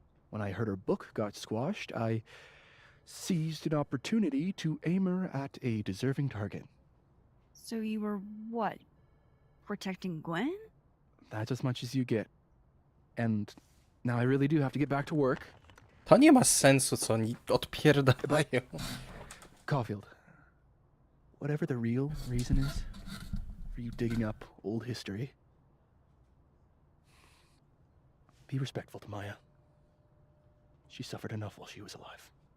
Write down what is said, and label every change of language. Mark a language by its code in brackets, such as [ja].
[en] When I heard her book got squashed, I seized an opportunity to aim her at a deserving target. So you were what? Protecting Gwen? That's as much as you get. And now I really do have to get back to work. [pl] To nie ma sensu, co oni odpierdają. [en] Caulfield, whatever the real reason is for you digging up old history, be respectful to Maya. She suffered enough while she was alive.